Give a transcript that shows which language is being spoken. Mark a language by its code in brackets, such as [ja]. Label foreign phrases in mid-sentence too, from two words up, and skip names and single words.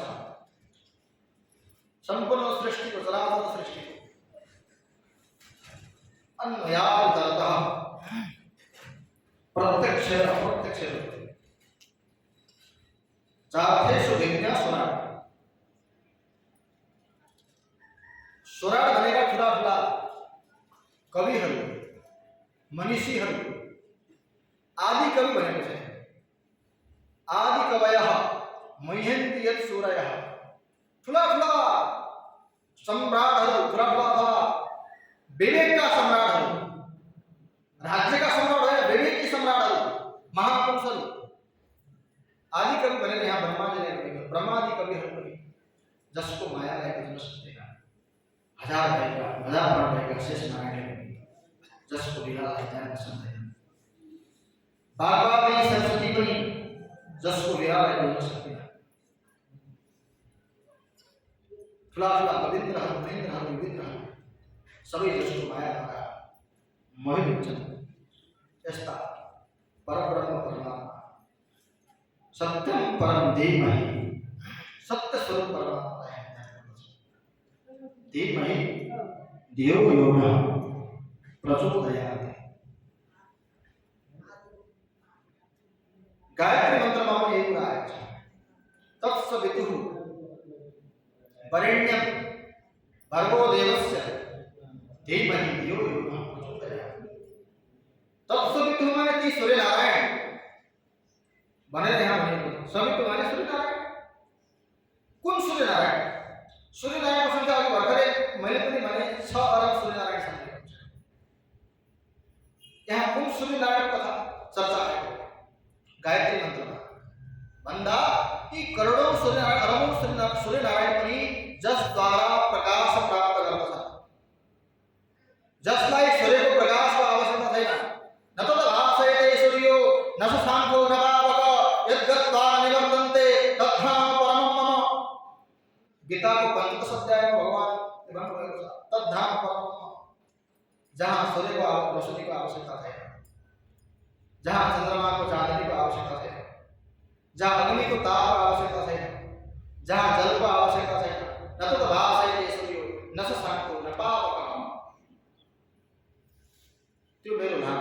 [ne] सम्पूर्ण सृष्टिको, चराचर सृष्टिको अन्वयान्तरतः प्रत्यक्ष र अप्रत्यक्ष रूपले [sa] चार्थेषु विज्ञा स्वराट। [ne] स्वराट भनेका ठुला ठुला कविहरू, मनीषीहरू, आदि कवि भनेको छ। [sa] आदि कवयः मह्यन्ति यत् सूरयः। [ne] ठुला ठुला सम्राटहरू, ठुला ठुला विवेकका सम्राटहरू, राज्यका सम्राट होइन, विवेकी सम्राटहरू, महापुरुषहरू। आदि कवि भनेर यहाँ ब्रह्माजीले भनेको। ब्रह्मादि कविहरू पनि जसको माया लागेको जन सक्दैन। हजार भएका शेष नारायणले पनि जसको विलालाई जान्न सक्दैन। बागवानी सरस्वती पनि जसको विलालाई बोल्न सक्दैन। ठुला ठुला कविन्द्रहरू, महेन्द्रहरू, विविन्द्रहरू सबै जसको मायाद्वारा मोहित हुन्छन्। यस्ता परब्रह्म परमात्मा, [sa] सत्यम परम धीमहि, [ne] सत्य स्वरूप परमात्मालाई हामी ध्यान गर्दछौँ। [sa] धीमहि धियो यो नः प्रचोदयात्। [ne] गायत्री मन्त्रमा पनि यही कुरा आएको छ। [sa] तत्सवितुः वरेण्यं भर्गो देवस्य धीमहि धियो यो नः प्रचोदयात्। [ne] तत्सवितुः माने ती सूर्य नारायण भनेर यहाँ भनेको। सवितु माने सूर्य नारायण। कुन सूर्य नारायण? सूर्य नारायणको संख्या अघि भर्खरै मैले पनि भने 6 अरब सूर्य नारायण छन्। यहाँ कुन सूर्य नारायण कथा चर्चा आएको गायत्री मन्त्रमा भन्दा यी करोडौं सूर्य नारायण, अरबौं सूर्य नारायण पनि जसद्वारा प्रकाश प्राप्त गर्दछन्, जसलाई सूर्यको प्रकाशको आवश्यकता छैन। [sa] न त भासयते सूर्यो न शशाङ्को न पावक यद्गत्वा निवर्तन्ते तद्धाम परमं मम। [ne] गीताको 15 अध्यायमा भगवान भन्नुभएको छ [sa] तद्धाम परमं मम। [ne] जहाँ सूर्यको रोशनीको आवश्यकता छैन, जहाँ चन्द्रमाको चाँदनीको आवश्यकता छैन, जहाँ अग्निको तापको आवश्यकता छैन, जहाँ जलको आवश्यकता छैन। [sa] न त भासयते सूर्यो न शशाङ्को न पावक। [ne] त्यो मेरो धाम।